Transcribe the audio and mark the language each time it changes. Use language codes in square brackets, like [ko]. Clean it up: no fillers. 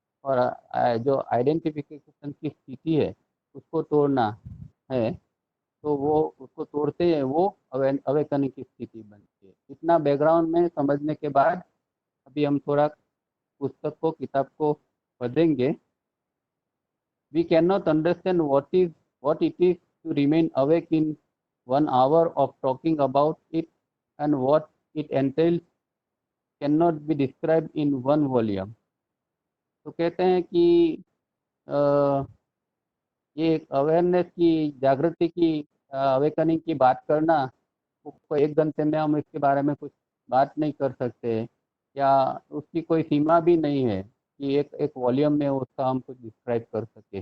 [hi] और जो आइडेंटिफिकेशन की स्थिति है उसको तोड़ना है, तो वो उसको तोड़ते हैं वो अवेकनिंग की स्थिति बनती है। इतना बैकग्राउंड में समझने के बाद अभी हम थोड़ा पुस्तक को, किताब को पढ़ेंगे। [en] We cannot understand what it is to remain awake in 1 hour of talking about it and what it entails cannot be described in one volume. [hi] तो कहते हैं कि अ, ये एक अवेयरनेस की, जागृति की, अवेकनिंग की बात करना, वो एक घंटे में हम इसके बारे में कुछ बात नहीं कर सकते, या उसकी कोई सीमा भी नहीं है कि एक एक वॉल्यूम में उसका हम कुछ डिस्क्राइब कर सके।